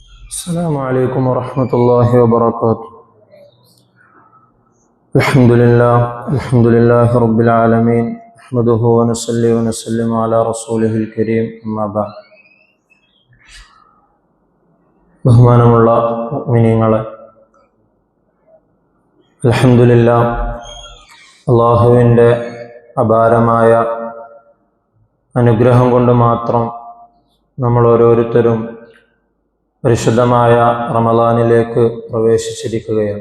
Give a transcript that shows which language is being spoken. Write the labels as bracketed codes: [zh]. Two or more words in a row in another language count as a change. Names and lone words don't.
[ar] السلام عليكم ورحمة الله وبركاته. الحمد لله رب العالمين. نحمده ونصلي ونسلم على رسوله الكريم. أما بعد. [ml] ബഹുമാനമുള്ള മുഅ്മിനീങ്ങളെ, അൽഹംദുലില്ലാഹ്, അല്ലാഹുവിൻ്റെ അപാരമായ അനുഗ്രഹം കൊണ്ട് മാത്രം നമ്മൾ ഓരോരുത്തരും പരിശുദ്ധമായ റമളാനിലേക്ക് പ്രവേശിച്ചിരിക്കുകയാണ്.